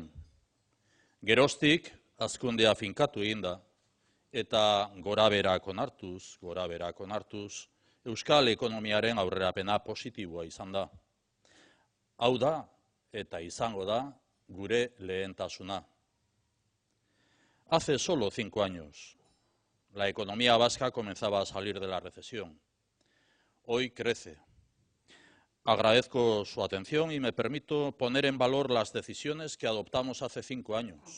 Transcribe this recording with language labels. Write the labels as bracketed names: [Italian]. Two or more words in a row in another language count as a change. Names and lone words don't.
[Basque] Geroztik, hazkundea finkatu eginda, eta gorabeherak onartuz, euskal ekonomiaren aurrerapena positiboa izan da. Hau da, eta izango da, gure lehentasuna. [Spanish] Hace solo 5 años, la economía vasca comenzaba a salir de la recesión. Hoy crece. Agradezco su atención y me permito poner en valor las decisiones que adoptamos hace 5 años.